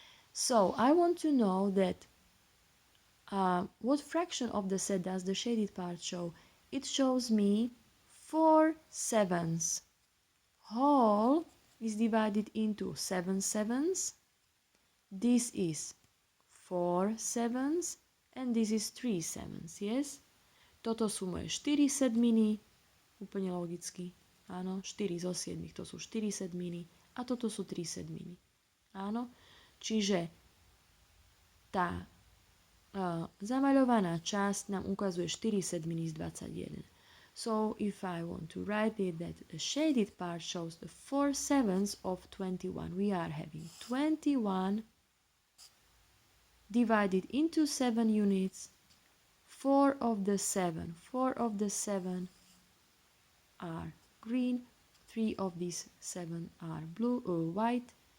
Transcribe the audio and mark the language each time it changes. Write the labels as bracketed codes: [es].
[en] So I want to know that what fraction of the set does the shaded part show? It shows me 4 sevens. Whole is divided into 7 sevens. This is 4 sevens and this is 3 sevens, yes? [sk] Toto sú moje 4 sedminy, úplne logicky. Áno, 4 zo 7, to sú 4 sedminy a toto sú 3 sedminy. Áno, čiže tá zamaľovaná časť nám ukazuje 4 sedminy z 21. [en] So if I want to write it that the shaded part shows the 4 sevens of 21, we are having 21 divided into 7 units. 4 of the 7 are green, 3 of these 7 are blue or white.